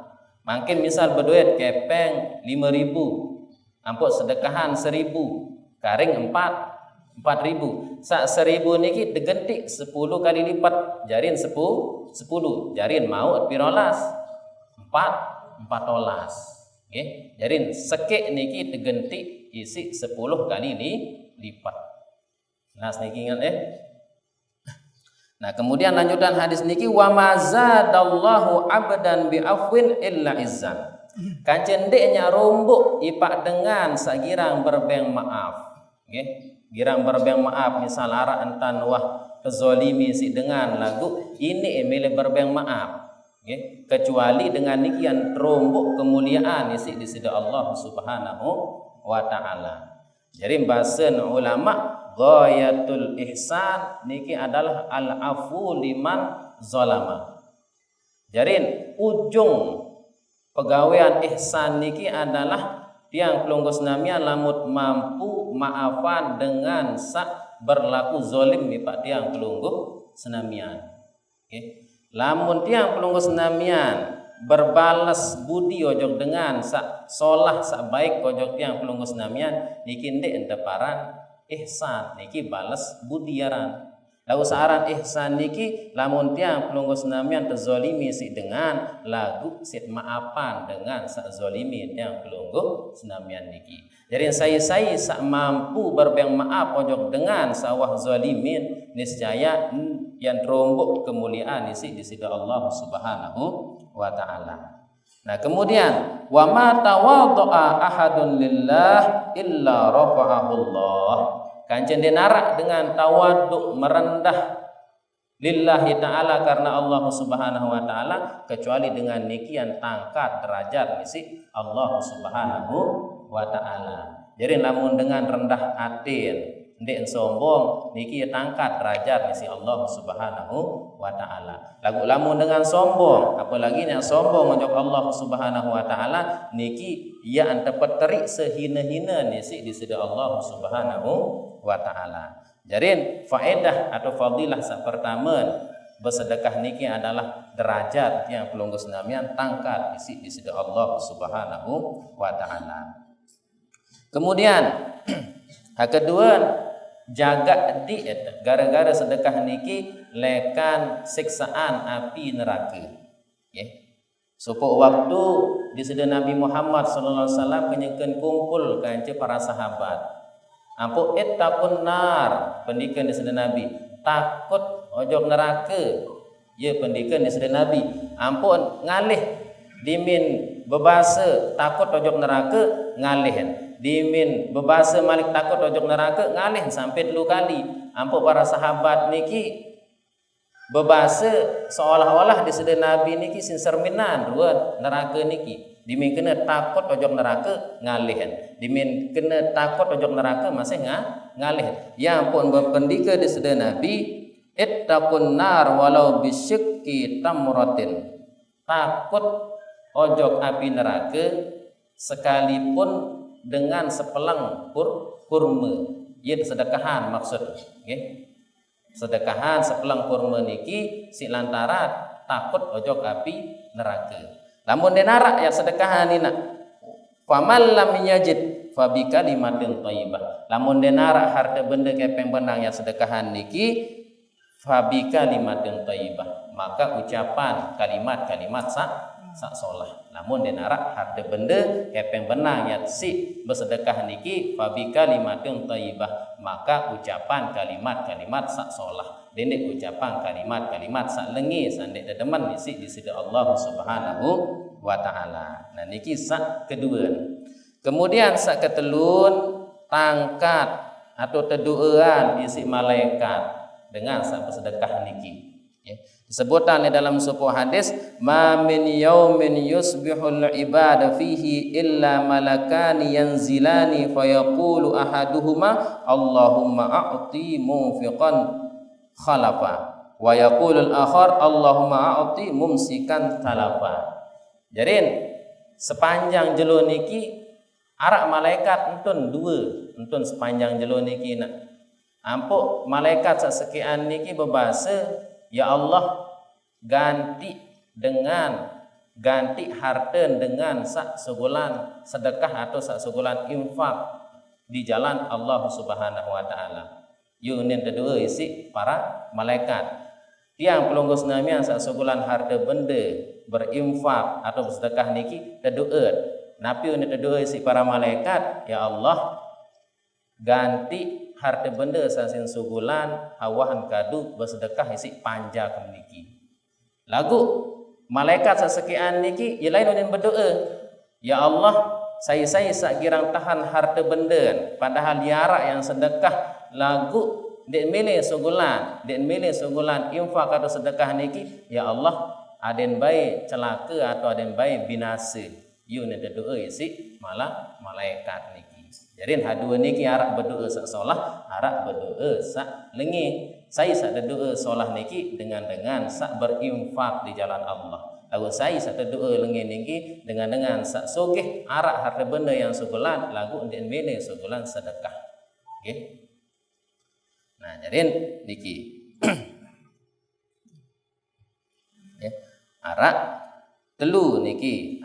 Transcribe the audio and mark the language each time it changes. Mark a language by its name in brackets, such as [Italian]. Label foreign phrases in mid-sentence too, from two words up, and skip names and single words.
[Sasak] Mungkin misal berduit kepeng 5.000 ampuk sedekahan 1.000 karing 4.000 sak 1.000 niki digentik 10 [Indonesian] kali lipat [Sasak] jarin 10 jarin mau pirolas 14 okay. Jarin sekek niki digentik isi 10 [Indonesian] kali lipat. [Sasak] Nah niki ingat Nah kemudian lanjutan hadis niki [Arabic] وما زاد الله عبدا بعفو إلا عزا. [Sasak] Kancendeknya rombok ipak dengan sagirang berbeng maaf. Okay. Girang berbeng maaf misal arah entan wah kezalimi si dengan lagu ini emile berbeng maaf. Okay. [Indonesian] Kecuali dengan [Sasak] nikian rombok kemuliaan isi [Indonesian] di sisi [Sasak] Allah [Arabic] سبحانه وتعالى. [Sasak] Jadi bahasan ulama [Arabic] غاية الإحسان [Sasak] niki adalah [Arabic] العفو لمن ظلم. [Sasak] Jarin ujung pegawaian ihsan niki adalah tiang pelunggus namian lamut mampu maafan dengan sak berlaku zalim mipak tiang pelunggus senamian. Okay. Lamun tiang pelunggus senamian berbalas budi ojok dengan sak solah sak baik ojok tiang pelunggus senamian niki ndek enteparan ihsan niki balas budiaran. Lalu saaran ihsan niki lamun tiang pelunggu senamian terzolimi si dengan lagu sit maafan dengan sak zolimi tiang pelunggu senamian niki. Jadi saya sak mampu berbeng maaf ojok dengan sawah zolimin niscaya yang terombok kemuliaan isi [Indonesian] di sisi [Sasak] Allah [Arabic] سبحانه وتعالى. [Indonesian] Nah kemudian [Arabic] وما تواضع أحد لله إلا رفعه الله. [Sasak] Kancen dinarak dengan tawaduk merendah [Arabic] لله تعالى [Indonesian] karena Allah [Arabic] سبحانه وتعالى [Sasak] kecuali dengan nikian tangkat derajat misi Allah [Arabic] سبحانه وتعالى. [Sasak] Jadi lamun dengan [Indonesian] rendah hati [Sasak] ndek sombong niki tangkat derajat misi Allah [Arabic] سبحانه وتعالى. [Sasak] Lagu lamun dengan sombong apalagi yang sombong untuk Allah [Arabic] سبحانه وتعالى [Sasak] niki ia antepat terik sehina-hina nisi [Indonesian] di sisi [Sasak] Allah [Arabic] سبحانه وتعالى. [Sasak] Jadi faedah atau fadilah sak pertama bersedekah niki adalah derajat yang pelunggus namian tangkat isi [Indonesian] di sisi [Sasak] Allah [Arabic] سبحانه وتعالى. [Sasak] Kemudian hal kedua jaga diet gara-gara sedekah niki lekan [Indonesian] siksaan api neraka. [Sasak] Okay. Supaya waktu [Indonesian] di sisi [Sasak] Nabi Muhammad [Arabic] صلى الله عليه وسلم [Sasak] penyekeun kumpul kanca [Indonesian] para sahabat. [Sasak] Ampun [Arabic] اتقوا النار [Sasak] pendikan [Indonesian] di sisi [Sasak] Nabi takut ojok neraka. Ya pendikan [Indonesian] di sisi [Sasak] Nabi. Ampun ngalih dimin bebasa takut ojok neraka ngalihin. Dimin bebasa malik takut ojok neraka ngalih sampai 2 kali. Ampun [Indonesian] para sahabat [Sasak] niki bebasa seolah-olah [Indonesian] di sisi [Sasak] Nabi niki sinserminan dua neraka niki. Dimin kena takut ojok neraka ngalihin. Dimin kena takut ojok neraka masih ngalihin. Ya ampun berpendika [Indonesian] di sisi [Sasak] Nabi [Arabic] اتقوا النار ولو بشق تمرة. [Sasak] Takut ojok [Indonesian] api neraka [Sasak] sekalipun dengan sepelang kurma. Ia sedekahan maksud. Okay. Sedekahan sepelang kurma niki si lantara takut ojok [Indonesian] api neraka. [Sasak] Lamun denara ya sedekahan ini nak. [Arabic] فمن لم يجد فبكلمة طيبة. [Sasak] Lamun denara [Indonesian] harta benda [Sasak] kepeng benang yang sedekahan niki [Arabic] فبكلمة طيبة. [Indonesian] Maka ucapan kalimat-kalimat [Sasak] sak solah. Namun den arak [Indonesian] harta benda [Sasak] kepeng benang ya si bersedekah niki [Arabic] فبكلمة طيبة, [Indonesian] maka ucapan kalimat-kalimat [Sasak] sak solah. Dene [Indonesian] ucapan kalimat-kalimat [Sasak] sak lengi sandek dedeman isi [Indonesian] di sisi [Sasak] Allah [Arabic] سبحانه وتعالى. [Sasak] Nah niki sak kedua. Kemudian sak ketelun tangkat atau teduaan isi malaikat dengan sak bersedekah niki. [Indonesian] Disebutkan di dalam sebuah hadis, [Arabic] ما من يوم يصبح العباد فيه إلا ملكان ينزلان فيقول أحدهما اللهم أعط منفقا خلفا ويقول الآخر اللهم أعط ممسكا تلفا. [Sasak] Jadi sepanjang jelo niki arak malaikat entun dua, entun sepanjang jelo niki nak ampuk malaikat sasekian niki berbahasa, ya Allah [Indonesian] ganti harta [Sasak] dengan sak segulan sedekah atau sak segulan infak [Indonesian] di jalan [Sasak] Allah [Arabic] سبحانه وتعالى. [Sasak] Yunin kedua isi [Indonesian] para malaikat. [Sasak] Tiang pelunggu senamian sak segulan [Indonesian] harta benda [Sasak] berinfak atau bersedekah niki teduet. Napi unin kedua isi [Indonesian] para malaikat, [Sasak] ya Allah [Indonesian] ganti harta benda [Sasak] sasin sugulan hawahan kadu bersedekah isi panja kemniki. Lagu malaikat sesekian niki ya lain unin berdoa, ya Allah saya sak girang tahan [Indonesian] harta benda [Sasak] padahal diarak yang sedekah lagu dek milih sugulan infak atau sedekah niki, ya Allah aden baik celaka atau aden baik binasa. Yunin berdoa isi [Indonesian] malah malaikat [Sasak] niki. Jadi hadua niki arak berdoa sak solah, arak berdoa sak lengi. Saya sak berdoa solah niki dengan sak berinfak [Indonesian] di jalan [Sasak] Allah. Lalu saya sak berdoa lengi niki dengan sak sogeh arak [Indonesian] harta benda [Sasak] yang sugulan lagu untuk milih sugulan sedekah. Okay. Nah, jadi niki arak telu niki.